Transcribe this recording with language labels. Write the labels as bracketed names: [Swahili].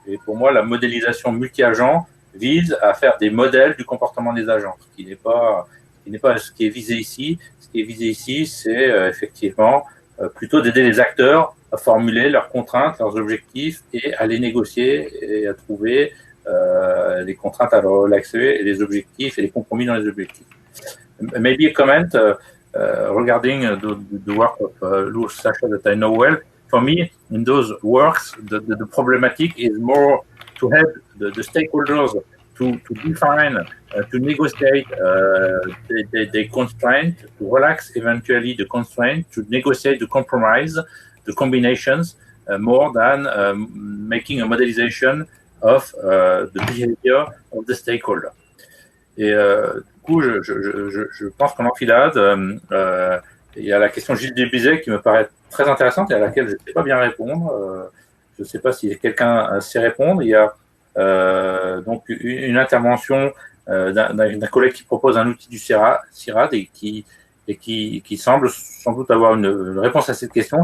[French] Et pour moi, la modélisation multi-agent vise à faire des modèles du comportement des agents, ce qui n'est pas ce qui est visé ici. Ce qui est visé ici, c'est effectivement plutôt d'aider les acteurs à formuler leurs contraintes, leurs objectifs et à les négocier et à trouver les contraintes à relaxer et les objectifs et les compromis dans les objectifs. [English] Maybe a comment regarding the work of Louis Sacha that I know well. For me, in those works, the problematic is more to help the stakeholders to define, to negotiate the constraint, to relax eventually the constraint, to negotiate the compromise, the combinations, more than making a modelization of the behavior of the stakeholder. [French] Et du coup, je pense qu'en enfilade, il y a la question de Gilles Dubizet qui me paraît très intéressante et à laquelle je ne sais pas bien répondre. Je ne sais pas si quelqu'un sait répondre. Il y a donc une intervention d'un collègue qui propose un outil du CIRAD et qui semble sans doute avoir une réponse à cette question.